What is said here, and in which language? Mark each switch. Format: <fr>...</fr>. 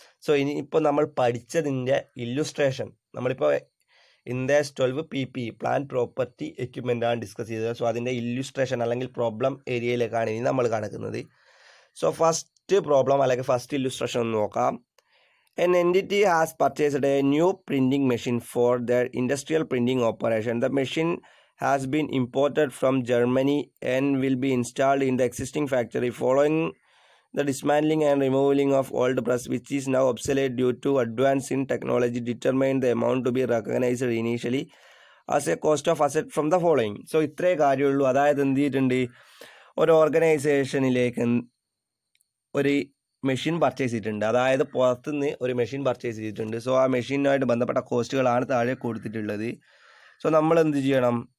<ml>So ഇനിയിപ്പോൾ നമ്മൾ പഠിച്ചതിൻ്റെ illustration, നമ്മളിപ്പോൾ index 12 PP plant property equipment ആണ് ഡിസ്കസ് ചെയ്തത്. സോ അതിൻ്റെ ഇല്ലുസ്ട്രേഷൻ അല്ലെങ്കിൽ പ്രോബ്ലം ഏരിയയിലേക്കാണ് ഇനി നമ്മൾ കടക്കുന്നത്. സോ ഫസ്റ്റ് പ്രോബ്ലം അല്ലെങ്കിൽ ഫസ്റ്റ് ഇല്ലുസ്ട്രേഷൻ ഒന്ന് നോക്കാം.</ml> <en>An entity has purchased a new printing machine for their industrial printing operation. The machine has been imported from Germany and will be installed in the existing factory. Following the dismantling and removing of old press, which is now obsolete due to advance in technology, determine the amount to be recognized initially as a cost of asset from the following.</en> <ml>So ഇത്രേ കാര്യമുള്ളൂ. അതായത് എന്ത് ചെയ്തിട്ടുണ്ട്, ഒരു ഓർഗനൈസേഷനിലേക്ക് ഒരു machine purchase ചെയ്തിട്ടുണ്ട്. അതായത് പുറത്തുനിന്ന് ഒരു മെഷീൻ പർച്ചേസ് ചെയ്തിട്ടുണ്ട്. സോ ആ മെഷീനുമായിട്ട് ബന്ധപ്പെട്ട കോസ്റ്റുകളാണ് താഴെ കൊടുത്തിട്ടുള്ളത്. സോ നമ്മൾ എന്ത് ചെയ്യണം?</ml>